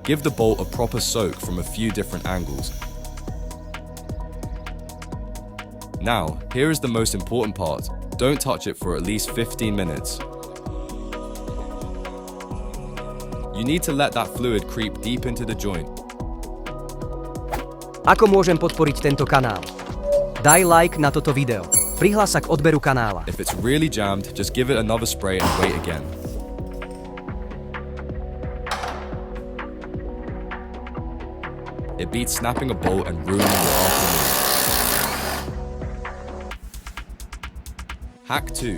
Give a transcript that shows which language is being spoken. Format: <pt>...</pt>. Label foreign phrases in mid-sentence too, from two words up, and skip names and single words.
<en>Give the bolt a proper soak from a few different angles. Now, here is the most important part. Don't touch it for at least 15 minutes. You need to let that fluid creep deep into the joint.</en> <sk>Ako môžem podporiť tento kanál? Daj like na toto video. Prihlás sa k odberu kanála.</sk> <en>If it's really jammed, just give it another spray and wait again. It beats snapping a bolt and ruining your afternoon. Hack 2.</en>